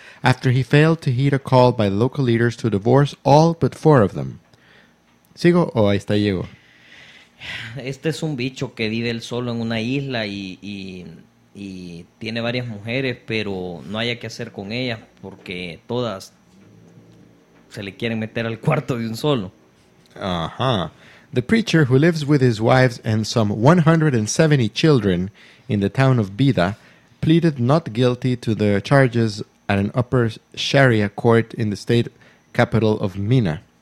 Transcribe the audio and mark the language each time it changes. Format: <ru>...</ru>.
<en>After he failed to heed a call by the local leaders to divorce all but 4 of them.</en> <es>¿Sigo o ahí está Diego? Este es un bicho que vive él solo en una isla y tiene varias mujeres, pero no haya que hacer con ellas porque todas se le quieren meter al cuarto de un solo. Ajá.</es> <en>The preacher, who lives with his wives and some 170 children in the town of Bida, pleaded not guilty to the charges at an upper Sharia court in the state capital of Mina.</en>